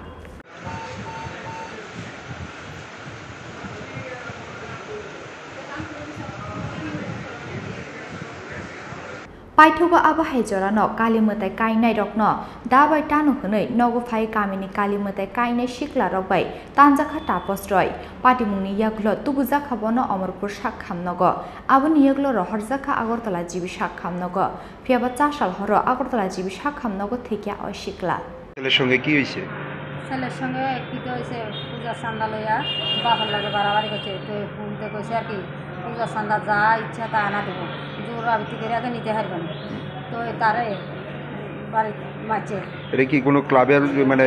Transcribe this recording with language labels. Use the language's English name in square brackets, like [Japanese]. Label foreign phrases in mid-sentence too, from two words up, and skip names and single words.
[Kok Borok] पाइथगो आबाहाय जरानो कालिमताय कायनाय रकनो दाबाय तानु हनै नगोफाय गामिनि कालिमताय कायनाय सिक्लारक बाय तानजाखा तापस रय पाटिमुंनि यागुलो तुबुजाखाबनो अमरपुर साक खामनगो आबनि यागुलो रहरजाखा आगरतला जीबि साक खामनगो फियाबा चासाल हरो आगरतला जीबि साक खामनगो थैक्या अशिकला [Bangla] ছেলের সঙ্গে কি হইছে ছেলের সঙ্গে কি হয়েছে পূজা চান্দা লইয়া বাবার লাগে বাড়াবাড়ি করছে তো ফোনতে কইছে আর কি পূজা চান্দা যা ইচ্ছা তা আনা দেবো জোর আবৃত্তি করে আগে নিতে পারবেন তো তারে বাড়ি মারছে এটা কি কোনো ক্লাবের মানে